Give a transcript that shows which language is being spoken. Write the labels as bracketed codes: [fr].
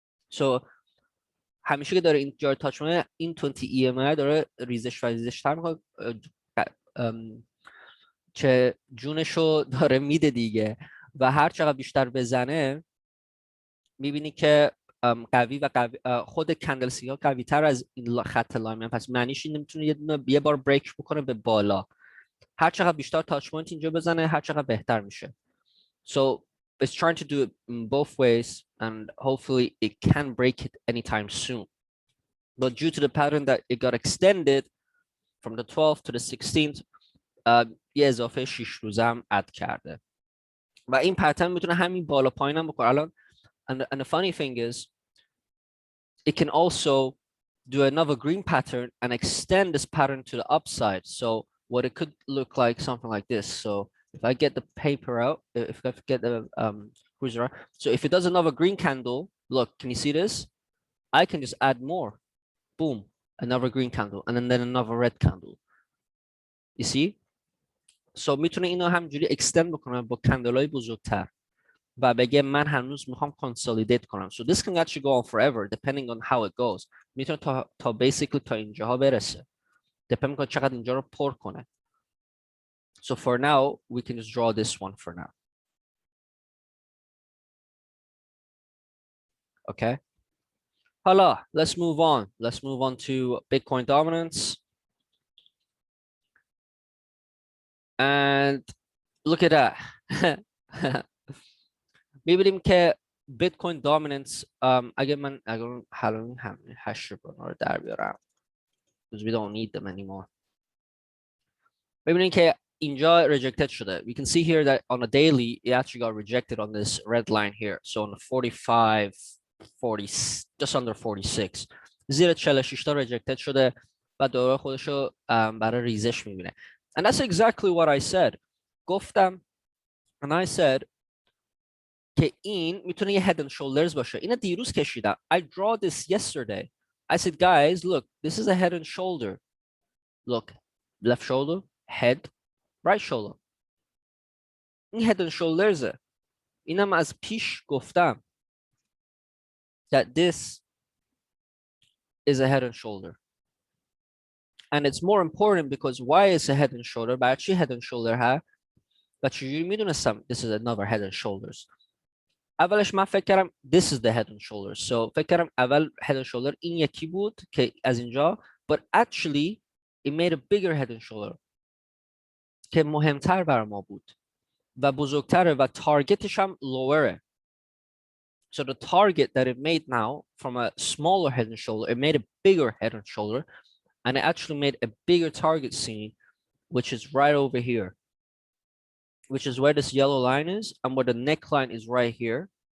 [fa] So همیشه که داره اینجا touch میکنه این 20 EMA داره ریزش و ریزش تر میکنه که جونشو داره میده دیگه و هر چقدر بیشتر بزنه میبینی که قوی و قوی خود کندلسی ها قوی تر از این خط لاین، پس معنیش این نمیتونه یه بار بریک بکنه به بالا. هر چقدر بیشتر تاچ پوینت اینجا بزنه هر چقدر بهتر میشه. [en] So it's trying to do it in both ways and hopefully it can break it anytime soon. But due to the pattern that it got extended from the 12th to the 16th, [fa] یه اضافه 6 روزه هم اد کرده و این پترن میتونه همین بالا پایین هم بکنه الان. [en] And the funny thing is it can also do another green pattern and extend this pattern to the upside. So what it could look like something like this. So if I get the paper out, if I get the cruiser out, so if it does another green candle, look, can you see this? I can just add more. Boom, another green candle and then another red candle. You see? [fa] So میتونه اینو همجوری extend بکنه با کندلای بزرگتر و بگه من هنوز میخوام consolidate کنم. [en] So this can actually go on forever depending on how it goes. [fa] میتونه تا basically تا اینجاها برسه. depend میکنه چقدر اینجا رو پر کنه. [en] So for now we can just draw this one for now. Okay. [fa] حالا [en] let's move on. Let's move on to Bitcoin dominance. And look at that. [fa] میبینیم که Bitcoin dominance اگه من حالا همین هش رو در بیارم [en] because we don't need them anymore. [fa] ببینید که اینجا rejected شده. [en] We can see here that on a daily it actually got rejected on this red line here. So on the 45, 40, just under 46. [fa] زیر 46 تا rejected شده و دوباره خودش رو برای ریزش میبینه. [en] And that's exactly what I said. [fa] گفتم [en] and I said [fa] که این میتونه یه [en] head and shoulders [fa] باشه. اینو دیروز کشیدم. [en] I draw this yesterday. I said, guys, look, this is a head and shoulder. Look, left shoulder, head, right shoulder. [fa] این [en] head and shoulders. [fa] اینم از پیش گفتم [en] that this is a head and shoulder. And it's more important because why is a head and shoulder? [fa] برای چی [en] head and shoulder [fa] ها؟ و چجوری میدونستم [en] this is another head and shoulders. [fa] اولش من فکر کردم [en] this is the head and shoulders. [fa] So فکر کردم اول head and shoulder این یکی بود که از اینجا [en] but actually it made a bigger head and shoulder [fa] که مهمتر بر ما بود و بزرگتره و تارگتش هم lower. [en] So the target that it made now from a smaller head and shoulder, it made a bigger head and shoulder, and it actually made a bigger target scene, which is right over here, which is where this yellow line is and where the neckline is right here.